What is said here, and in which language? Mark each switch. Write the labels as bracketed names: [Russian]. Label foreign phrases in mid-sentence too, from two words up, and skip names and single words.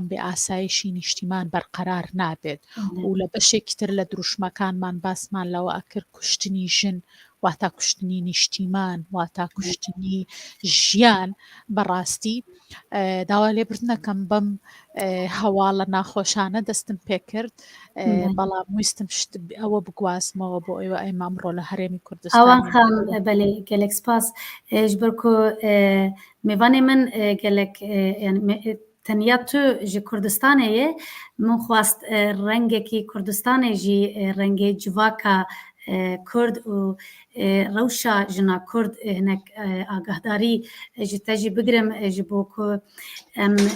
[Central Kurdish] بێ ئاسایشی نیشتیمان بەرقەرار نابێت و لە بەشێکی تر لە دروشمەکانمان باسمان لەوە ئەکرد کوشتنی ژن واتا کوشتنی نیشتیمان واتا کوشتنی ژیان بەڕاستی داوا لێبردنەکەم بەم هەواڵە ناخۆشانە دەستم پێ کرد بەڵام ویستم ئەوە بگوازمەوە بۆ ئێوە ئەمە ئەمڕۆ لە هەرێمی کوردستان [Kurdish] ئەوان خام بەلێ گەلێک سپاس ji ber ku mêvanê min gelek teniya tu ji Kurdistanê ye min xwast rengekî Kurdistanê jî rengê civaka Kurd û rewşa jina Kurd hinek agahdarî ji te jî bigirim ji bo ku em